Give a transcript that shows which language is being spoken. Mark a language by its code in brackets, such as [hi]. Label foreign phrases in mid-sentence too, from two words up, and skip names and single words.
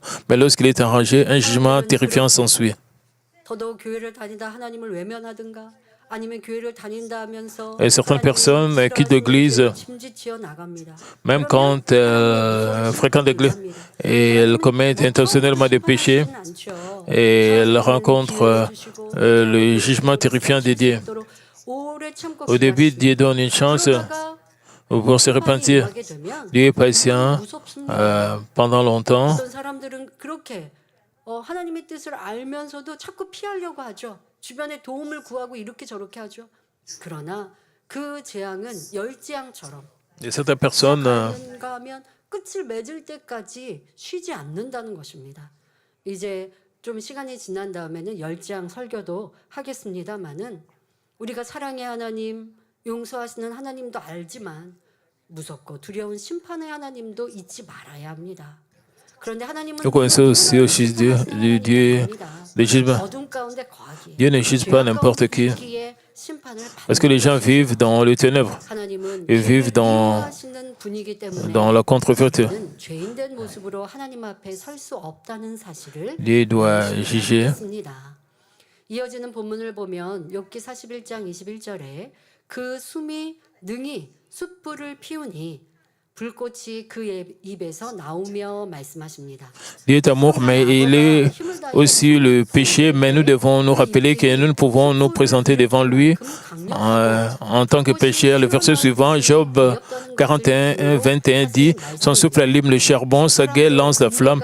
[fr] Mais lorsqu'il est enragé, un jugement terrifiant s'ensuit. Et certaines personnes quittent l'Église, même quand elles fréquentent l'Église, et elles commettent intentionnellement des péchés, et elles rencontrent le jugement terrifiant de Dieu. Au début, Dieu donne une chance pour se repentir. Dieu est patient pendant longtemps. [ko] 하나님의 뜻을 알면서도 자꾸 피하려고 하죠. 주변에 도움을 구하고 이렇게 저렇게 하죠. 그러나 그 재앙은 열재앙처럼 가면 끝을 맺을 때까지 쉬지 않는다는 것입니다. 이제 좀 시간이 지난 다음에는 열재앙 설교도 하겠습니다만은 우리가 사랑의 하나님, 용서하시는 하나님도 알지만 무섭고 두려운 심판의 하나님도 잊지 말아야 합니다. 그런데 하나님은 [fr] Nous connaissons aussi Dieu, le Dieu de jugement. [ko] 어둠 가운데 거하기에 [fr] Dieu ne juge pas n'importe qui. [ko] 죄악가운데 심판을 [fr] Parce que les gens vivent dans les ténèbres. [ko] 하나님은 [fr] Ils vivent [ko] 미워하시는 분이기 때문에 [fr] dans la contre-vérité. [ko] 우리는 죄인된 모습으로 하나님 앞에 설 수 없다는 사실을 [fr] Dieu doit juger. [ko] 믿습니다. 이어지는 본문을 보면 욥기 41장 21절에 그 숨이 능히 숯불을 피우니 불꽃이 그 입에서 나오며 말씀하십니다. [fr] Dieu est amour, mais il est aussi le péché. Mais nous devons nous rappeler que nous ne pouvons nous présenter devant lui en tant que pécheurs. Le verset suivant, Job 41, 21 dit « Son souffle allume le charbon, sa gueule lance la flamme ».